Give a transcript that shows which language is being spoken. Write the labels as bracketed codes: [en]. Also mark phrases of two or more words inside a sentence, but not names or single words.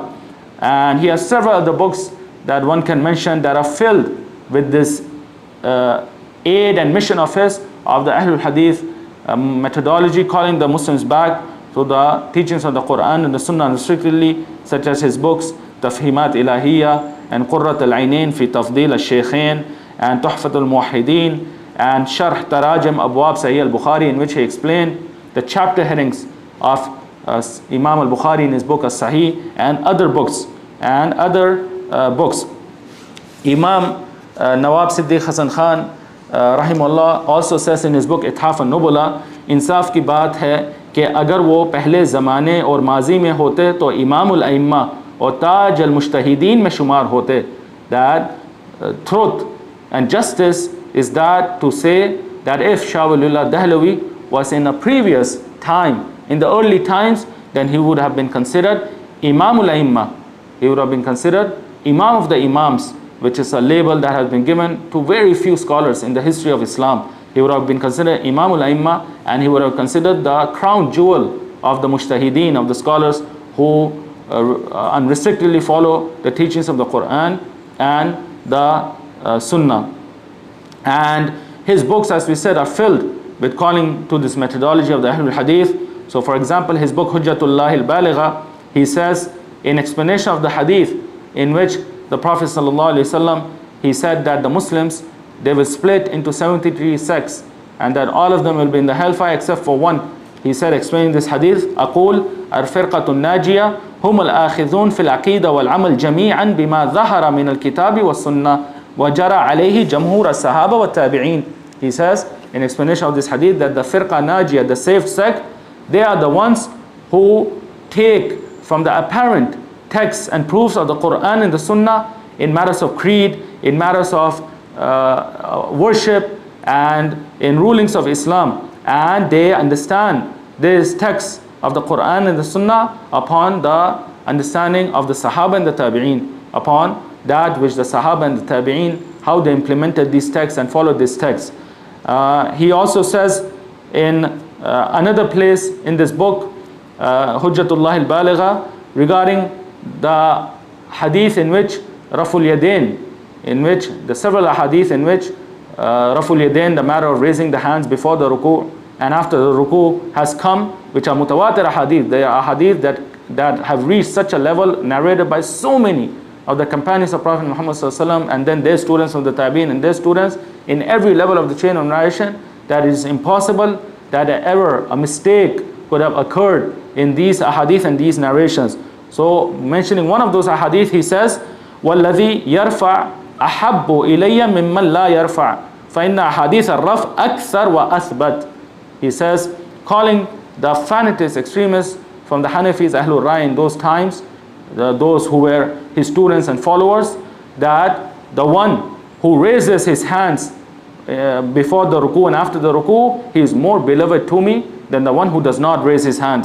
[en] And he has several other books that one can mention that are filled with this aid and mission of his, of the Ahle-Hadith methodology, calling the Muslims back to the teachings of the Quran and the Sunnah unrestrictedly, such as his books Tafhimat Ilahiyya and Qurrat al-Ainain fi Tafdil al-Shaykhain and Tuhfat al-Muwahhideen and Sharh Tarajim Abwab Sahih al-Bukhari, in which he explained the chapter headings of Imam al-Bukhari in his book As-Sahih, and other books. Imam Nawab Siddiq Hasan Khan rahimahullah also says in his book Ithaf al-Nubula, [ur] انصاف کی بات ہے کہ اگر وہ پہلے زمانے اور ماضی میں ہوتے تو امام الائمہ اور تاج المجتہدین میں شمار ہوتے. [en] That truth and justice is that to say that if Shah Waliullah Dahlavi was in a previous time, in the early times, then he would have been considered [ar] إمام الأئمة. [en] He would have been considered Imam of the Imams, which is a label that has been given to very few scholars in the history of Islam. He would have been considered [ar] إمام الأئمة, [en] and he would have considered the crown jewel of the Mujtahideen, of the scholars who unrestrictedly follow the teachings of the Quran and the Sunnah. And his books, as we said, are filled with calling to this methodology of the Ahle-Hadith. So for example, his book Hujjatullahi al-Baligha, he says in explanation of the hadith in which the Prophet ﷺ, he said that the Muslims, they will split into 73 sects, and that all of them will be in the hellfire except for one. He said, explaining this hadith, [ar] أقول الفرقة الناجية هم الآخذون في العقيدة والعمل جميعا بما ظهر من الكتاب والسنة وجرى عليه جمهور الصحابة والتابعين. [en] He says in explanation of this hadith that the [ar] فرقة ناجية, [en] the saved sect, they are the ones who take from the apparent texts and proofs of the Quran and the Sunnah in matters of creed, in matters of worship, and in rulings of Islam, and they understand these texts of the Quran and the Sunnah upon the understanding of the Sahaba and the Tabi'in, upon that which the Sahaba and the Tabi'in, how they implemented these texts and followed these texts. He also says in another place in this book, Hujjatullah al-Baligha, regarding the hadith in which [ar] رفع اليدين, [en] in which the several hadith in which [ar] رفع اليدين, [en] the matter of raising the hands before the ruku and after the ruku has come, which are mutawatir hadith. They are hadith that have reached such a level, narrated by so many of the companions of Prophet Muhammad ﷺ, and then their students of the Tabi'in and their students, in every level of the chain of narration, that it is impossible that ever a mistake could have occurred in these ahadith and these narrations. So mentioning one of those ahadith, he says, [ar] وَالَّذِي يَرْفَعْ أَحَبُّ إِلَيَّ مِمَّنْ لَا يَرْفَعْ فَإِنَّ أَحَادِيثَ الرَّفْعِ أَكْثَرُ وَأَثْبَتْ. [en] He says, calling the fanatics, extremists from the Hanafis, [ar] أهل الرأي [en] in those times, those who were his students and followers, that the one who raises his hands before the ruku and after the ruku, he is more beloved to me than the one who does not raise his hands.